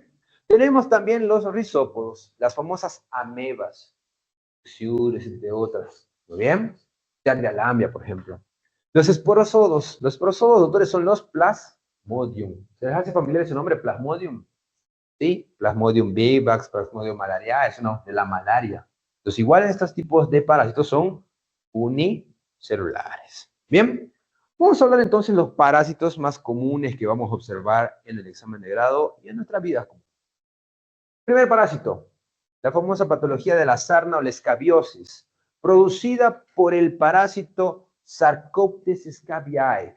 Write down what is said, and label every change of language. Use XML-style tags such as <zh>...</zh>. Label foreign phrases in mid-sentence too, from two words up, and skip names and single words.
<es>Tenemos también los rizópodos, las famosas amebas, Xiures, entre otras. ¿Muy bien? Alambia, por ejemplo. Los esporozodos, doctores, son los plasmodium. ¿Se les hace familiar ese nombre, plasmodium? ¿Sí? Plasmodium vivax, Plasmodium malariae, eso no, de la malaria. Entonces, igual estos tipos de parásitos son unicelulares. Bien, vamos a hablar entonces de los parásitos más comunes que vamos a observar en el examen de grado y en nuestra vida. Primer parásito, la famosa patología de la sarna o la escabiosis, producida por el parásito Sarcoptes scabiei.</es>